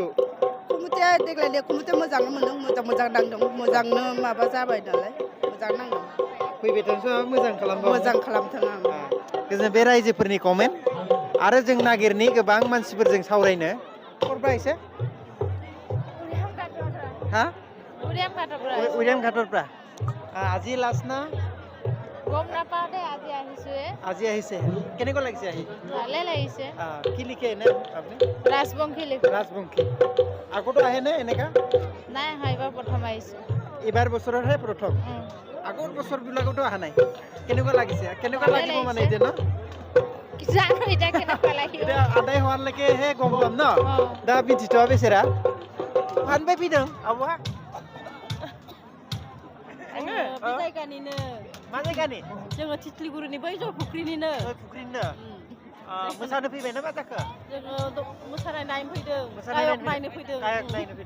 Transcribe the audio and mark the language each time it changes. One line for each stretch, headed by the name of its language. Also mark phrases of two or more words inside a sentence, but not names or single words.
Bodo: कमिटिया देग्लाय कमिटिया मोजांनो मोनदों मोजां नांदों मोजांनो माबा जाबाय नालाय मोजां नांदों फैबाय थानोसै मोजां खालामबाव मोजां खालामथों आं गोजोन बे रायजोफोरनि कमेन्ट आरो जों नागिरनि गोबां मानसिफोरजों सावरायनो करबा एसे हा
Assamese: উৰিয়াম ঘাটৰ পৰা আজি লাষ্ট না গম নাপাওঁ দে আজি আহিছোৱে আজি আহিছে কেনেকুৱা লাগিছে আহি ভালে লাগিছে কি লিখে এনে আপুনি ৰাজবংশী লিখো ৰাজবংশী আগতো আহেনে এনেকা নাই অহা এইবাৰ প্ৰথম আহিছোঁ এইবাৰ বছৰৰহে প্ৰথম আগৰ বছৰবিলাকতো অহা নাই কেনেকুৱা লাগিছে কেনেকুৱা লাগিব মানে এতিয়া ন জানো এতিয়া কেনেকুৱা লাগিব এতিয়া আদায় হোৱালৈকেহে গম পাম ন
Bodo: दा मिथिथ'आ बेसेरा बहानिफ्राय फैदों आब'आ आङो बे जायगानिनो मा जायगानि जोङो तितलिगुरिनि बै जयफुख्रिनिनो फुख्रिनिनो मोसानो फैबाय ना मा जाखो जोङो मोसानाय नायनो फैदों गायक नायनो फैदों